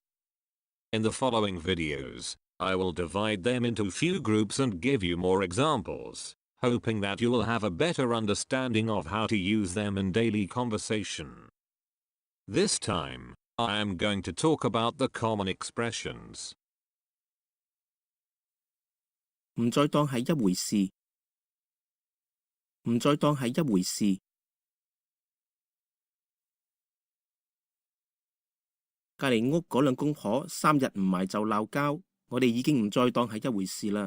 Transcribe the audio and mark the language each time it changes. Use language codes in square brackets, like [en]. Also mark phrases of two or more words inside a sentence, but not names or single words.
[en] In the following videos, I will divide them into few groups and give you more examples, hoping that you will have a better understanding of how to use them in daily conversation. This time, I am going to talk about the common expressions. [yue] 唔再當係一回事，唔再當係一回事。隔離屋嗰兩公婆3日唔埋就鬧交，我哋已經唔再當係一回事啦。